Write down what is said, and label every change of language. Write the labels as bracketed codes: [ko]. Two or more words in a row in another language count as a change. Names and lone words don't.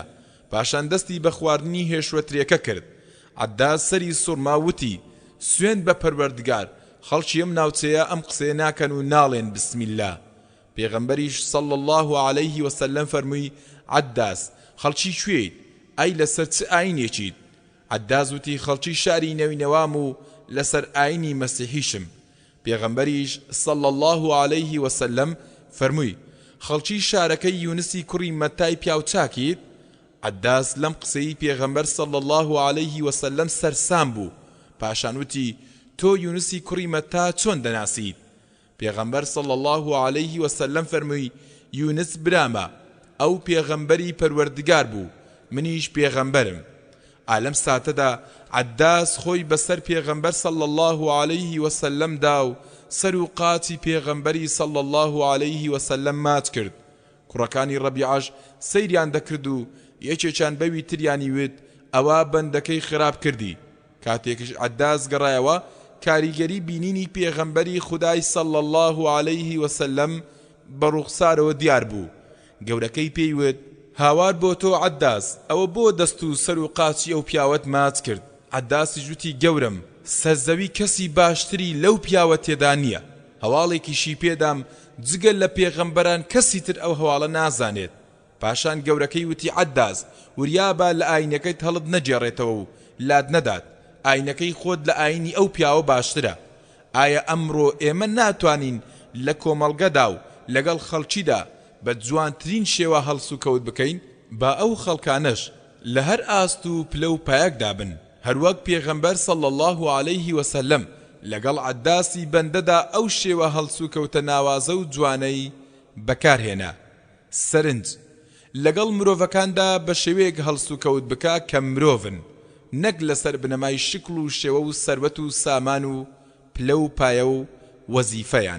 [ckb] پاشان دەستی بە خواردنی هێشوەترێکە کرد. عەداس سەری سوڕما وتی سوێند بە پەروەردگار خەڵکی ئەم ناوچەیە ئەم قسەیە ناکەن و ناڵێن [ar] بسم الله. [ckb] پێغەمبەریش [ar] صلی الله عليه وسلم [ckb] فەرمووی عەداس خەڵکی کوێیت؟ ئەی لەسەر چ ئاینێکیت؟ عەداس وتی خەڵکی شاری نەوینەوام و لەسەر ئاینی مەسیحیشم. پێغەمبەریش [ar] صلى الله عليه وسلم [ckb] فەرمووی خەڵکی شارەکەی یونسی کوڕی مەتای پیاو چاکیت عەداس لەم قسەی پێغەمبەر [ar] صلى الله عليه وسلم [ckb] سەرسام بوو پاشان وتی تۆ یونسی کوڕی مەتا چۆن دەناسیت پێغەمبەر [ar] صلى الله عليه وسلم [ckb] فەرمووی یونس برامە ئەو پێغەمبەری پەروەردگار بوو منیش پێغەمبەرم ئالەم ساتەدا عەداس خۆی بەسەر پێغەمبەر [ar] صلى الله عليه وسلم [ckb] دا و سەر و قاچی پێغەمبەری [ar] صلى الله عليه وسلم [ckb] ماچ کرد کوڕەکانی ڕەبیعەش سەیریان دەکرد و یەکێکیان بەوی تریانی وت ئەوە بەندەکەی خراپ کردی کاتێکش عەداس گەڕایەوە کاریگەری بینینی پێغەمبەری خودای [ar] صلى الله عليه وسلم [ckb] بەڕوخسارەوە دیار بوو گەورەکەی پێیوت هاوار بۆ تۆ عەداس ئەوە بۆ دەست و سەر و قاچی ئەو پیاوەت ماچ کرد عەداسی جوتی گەورم سەرزەوی کەسی باشتری لەو پیاوە تێدا نییە هەواڵێکیشی پێدام جگە لە پێغەمبەران کەسی تر ئەو هەواڵە نازانێت پاشان گەورەکەی وتی عەداس وریابە لە ئاینەکەیت هەڵت نەجێڕێتەوە و لات نەدات ئاینەکەی خۆت لە ئاینی ئەو پیاوە باشترە ئایا ئەمڕۆ ئێمە ناتوانین لە کۆمەڵگەدا و لەگەڵ خەڵکیدا بە جوانترین شێوە هەڵس و کەوت بکەین با ئەو خەڵکانەش لە هەر ئاست و پلە و پایەکدا بن هەروەک پێغەمبەر [ar] صلى الله عليه وسلم [ckb] لەگەڵ عەداسی بەندەدا ئەو شێوە هەڵس و کەوتە ناوازە و جوانەی بەکارهێنا سەرنج لەگەڵ مرۆڤەکاندا بە شێوەیەک هەڵس و کەوت بکە کە مرۆڤن نەک لەسەر بنەمای شکل و شێوە و سەروەت و سامان و پلە و پایە و وەزیفەیان